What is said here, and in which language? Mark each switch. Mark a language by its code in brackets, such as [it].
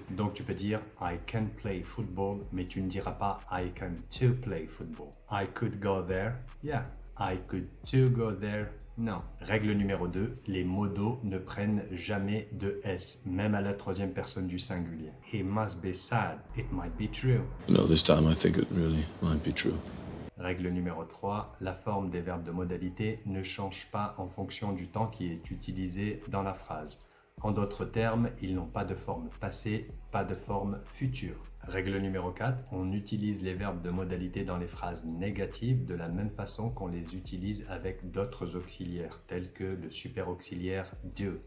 [fr] Donc tu peux dire [en] I can play football, [fr] mais tu ne diras pas [en] I can to play football. I could go there, yeah. I could to go there, [fr] non. Règle numéro 2, les modaux ne prennent jamais de S, même à la troisième personne du singulier. [en] He must be sad, it might be true. No, this time I think it really might be true. [fr] Règle numéro 3, la forme des verbes de modalité ne change pas en fonction du temps qui est utilisé dans la phrase. En d'autres termes, ils n'ont pas de forme passée, pas de forme future. Règle numéro 4, on utilise les verbes de modalité dans les phrases négatives de la même façon qu'on les utilise avec d'autres auxiliaires, tels que le super auxiliaire do.